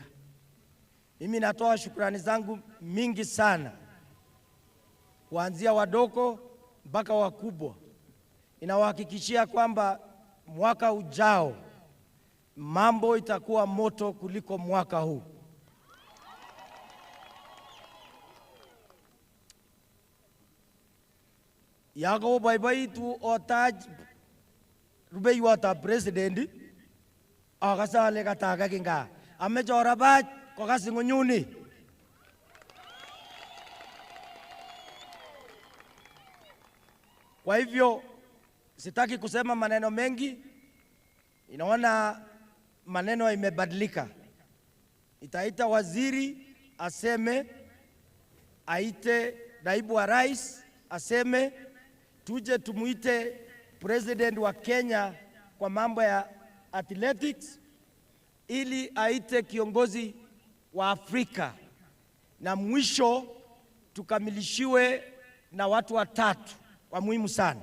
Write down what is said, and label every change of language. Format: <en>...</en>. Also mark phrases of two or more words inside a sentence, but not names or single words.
<sw>Mimi natoa shukrani zangu mingi sana, kuanzia wadogo mpaka wakubwa. Inawahakikishia kwamba mwaka ujao mambo itakuwa moto kuliko mwaka huu. Yago baibai tu otaj rubei wata president agasa le kataga kinga amejora ba kwa kasi ngunyuni. Kwa hivyo sitaki kusema maneno mengi, inaona maneno imebadilika. Itaita waziri aseme, aite naibu wa rais aseme, tuje tumuite president wa Kenya kwa mambo ya athletics, ili aite kiongozi wa Afrika, na mwisho tukamilishiwe na watu watatu wa muhimu sana.</sw>